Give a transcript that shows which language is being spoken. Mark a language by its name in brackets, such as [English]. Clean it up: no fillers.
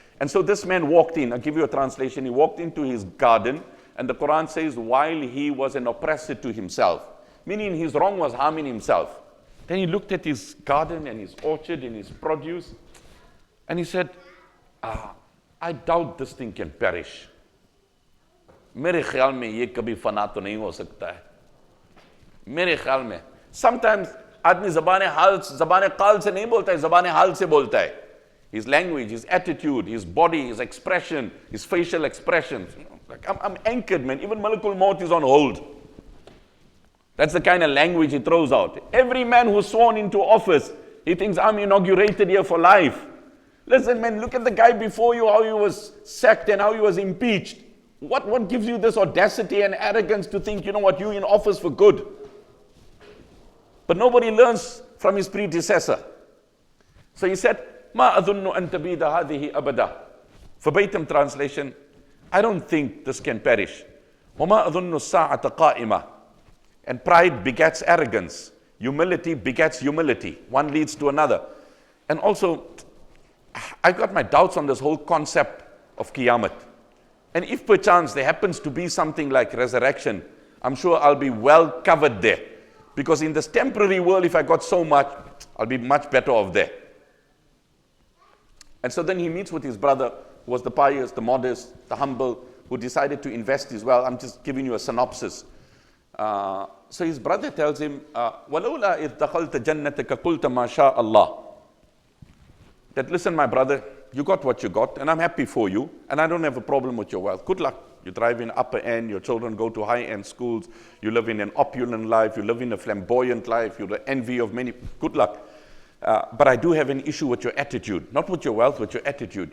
[English] And so this man walked in. I'll give you a translation. He walked into his garden. And the Quran says, while he was an oppressor to himself, meaning his wrong was harming himself. Then he looked at his garden and his orchard and his produce, and he said, I doubt this thing can perish. [Hindi] मेरे ख्याल में ये कभी फना तो नहीं हो सकता है. मेरे ख्याल में. [English] Sometimes [Hindi] आदमी ज़बान क़ाल से नहीं बोलता है, ज़बान हाल से बोलता है. [English] His language, his attitude, his body, his expression, his facial expressions. Like I'm anchored, man. Even Malakul Maut is on hold. That's the kind of language he throws out. Every man who's sworn into office, he thinks I'm inaugurated here for life. Listen, man, look at the guy before you, how he was sacked and how he was impeached. What gives you this audacity and arrogance to think, you're in office for good? But nobody learns from his predecessor. So he said, [Arabic] ما أظن أن تبيد هذه أبدا. [English] Verbatim translation, I don't think this can perish. [Arabic] وما أظن الساعة قائمة. [English] And pride begets arrogance. Humility begets humility. One leads to another. And also, I've got my doubts on this whole concept of Qiyamah. And if perchance there happens to be something like resurrection, I'm sure I'll be well covered there. Because in this temporary world, if I got so much, I'll be much better off there. And so then he meets with his brother, who was the pious, the modest, the humble, who decided to invest his wealth. I'm just giving you a synopsis. So his brother tells him, [Arabic] وَلَوْلَا إِذْ دَخَلْتَ جَنَّتَكَ قُلْتَ مَا شَاءَ اللَّهِ. [English] That, listen, my brother, you got what you got, and I'm happy for you, and I don't have a problem with your wealth. Good luck. You drive in upper end, your children go to high-end schools, you live in an opulent life, you live in a flamboyant life, you're the envy of many. Good luck. But I do have an issue with your attitude. Not with your wealth, with your attitude.